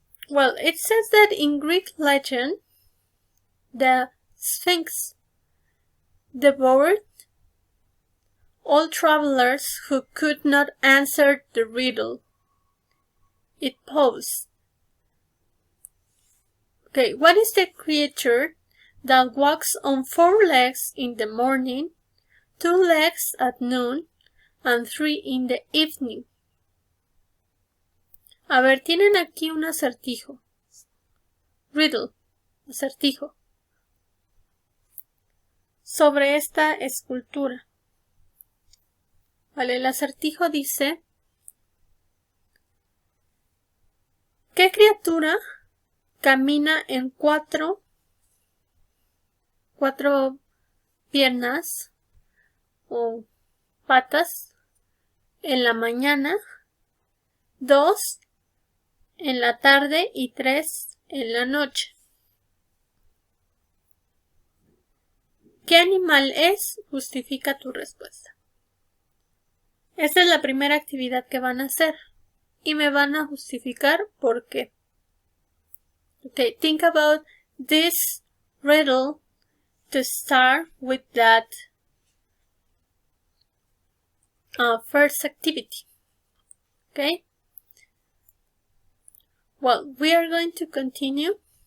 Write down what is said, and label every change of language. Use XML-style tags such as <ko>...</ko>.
<en>Well, it says that in Greek legend, the Sphinx devoured all travelers who could not answer the riddle it posed. Okay, what is the creature that walks on 4 legs in the morning, 2 legs at noon, and 3 in the evening?</en> <es>A ver, tienen aquí un acertijo. Riddle, acertijo. Sobre esta escultura. Vale, el acertijo dice: ¿qué criatura camina en cuatro piernas o patas en la mañana, 2 en la tarde y 3 en la noche? ¿Qué animal es? Justifica tu respuesta. Esta es la primera actividad que van a hacer y me van a justificar por qué.</es> <en>Okay, think about this riddle to start with that first activity. Okay? Well, we are going to continue.</en>